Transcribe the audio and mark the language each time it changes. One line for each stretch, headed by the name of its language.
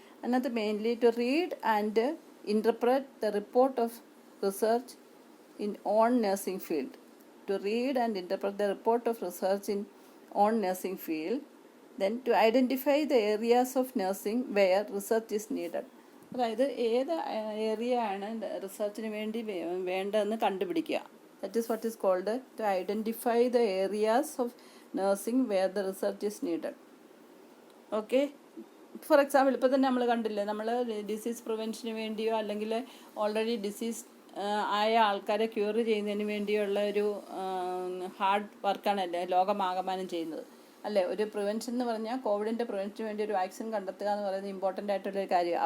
Malayalam: അതിനകത്ത്
English: Mainly to read and interpret the report of research in on nursing field. To read and interpret the report of research in on nursing field. Then to identify the areas of nursing where research is needed.
Malayalam: അതായത് ഏത് area ആണ് റിസർച്ചിന് വേണ്ടി വേണ്ടതെന്ന് കണ്ടുപിടിക്കുക.
English: That is what is called to identify the areas of nursing where the research is needed. Okay. For example
Malayalam: ഇപ്പോൾ തന്നെ നമ്മൾ കണ്ടില്ലേ, നമ്മൾ ഡിസീസ് പ്രിവെൻഷന് വേണ്ടിയോ അല്ലെങ്കിൽ ഓൾറെഡി ഡിസീസ് ആയ ആൾക്കാരെ ക്യൂർ ചെയ്യുന്നതിന് വേണ്ടിയുള്ള ഒരു ഹാർഡ് വർക്കാണല്ലേ ലോകമാകമാനം ചെയ്യുന്നത് അല്ലേ. ഒരു പ്രിവെൻഷൻ എന്ന് പറഞ്ഞാൽ കോവിഡിൻ്റെ പ്രിവെൻഷന് വേണ്ടി ഒരു വാക്സിൻ കണ്ടെത്തുക എന്ന് പറയുന്നത് ഇമ്പോർട്ടൻ്റ് ആയിട്ടുള്ളൊരു കാര്യമാണ്.